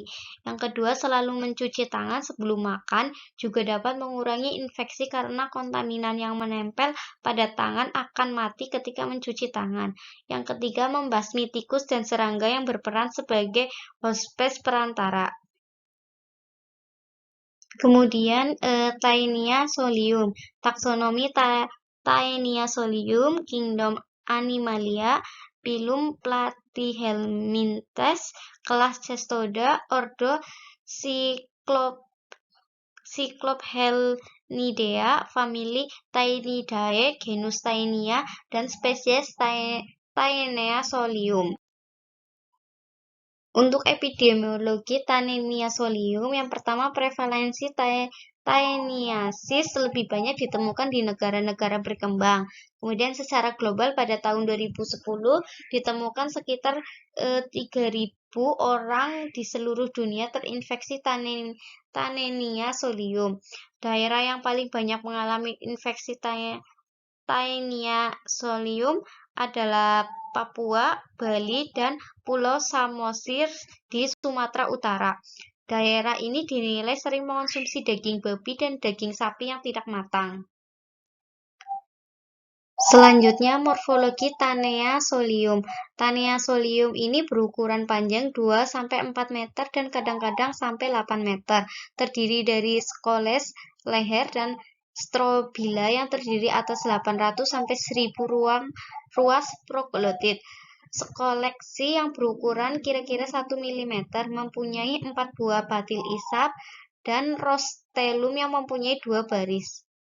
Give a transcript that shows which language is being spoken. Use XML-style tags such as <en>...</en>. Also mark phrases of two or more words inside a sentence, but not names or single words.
<id>Yang kedua, selalu mencuci tangan sebelum makan juga dapat mengurangi infeksi karena kontaminan yang menempel pada tangan akan mati ketika mencuci tangan. Yang ketiga, membasmi tikus dan serangga yang berperan sebagai hospes perantara. Kemudian Taenia solium, taksonomi Taenia solium, kingdom Animalia, phylum Platyhelminthes, kelas Cestoda, ordo Cyclophelnidea, famili Taenidae, genus Taenia, dan spesies Taenia solium. Untuk epidemiologi Taenia solium, yang pertama prevalensi Taeniasis lebih banyak ditemukan di negara-negara berkembang. Kemudian secara global pada tahun 2010 ditemukan sekitar 3.000 orang di seluruh dunia terinfeksi Taenia solium. Daerah yang paling banyak mengalami infeksi Taenia solium adalah Papua, Bali, dan Pulau Samosir di Sumatera Utara. Daerah ini dinilai sering mengonsumsi daging babi dan daging sapi yang tidak matang. Selanjutnya, morfologi Tanea solium. Tanea solium ini berukuran panjang 2-4 meter dan kadang-kadang sampai 8 meter. Terdiri dari skoles, leher, dan strobila yang terdiri atas 800-1000 ruas proglotit. Skoleksi yang berukuran kira-kira 1 mm mempunyai 4 buah batil isap dan rostelum yang mempunyai 2 baris.</id>